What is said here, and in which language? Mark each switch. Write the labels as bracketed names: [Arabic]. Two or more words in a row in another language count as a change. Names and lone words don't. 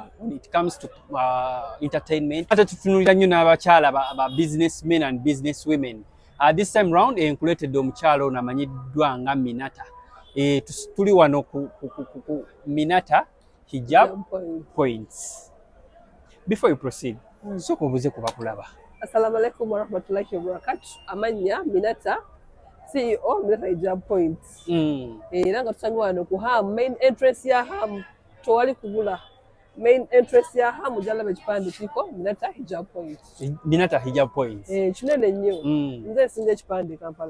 [English] When it comes to entertainment, [Ganda] ate tutunulira nnyo n'abakyala ba [English] businessmen and businesswomen. This time round included [Ganda] omukyala ono amanyiddwa nga [English] Minata. [Ganda] Tuli wano ku Minata hijab points. [English] Before you proceed, so [Ganda] kubuze kubakulaba. [Arabic] السلام عليكم ورحمة الله وبركاته. [Ganda] Amanya Minata, CEO Minata hijab points. Era nga tusangiwa wano ku Ham [English] main entrance [Ganda] ya Ham towali kubula. [English] Main entrance [Ganda] ya Ham jalaba ekipande kiko Minata hijab points. Minata hijab points. Kinene nnyo. Nze singa ekipande Kampala.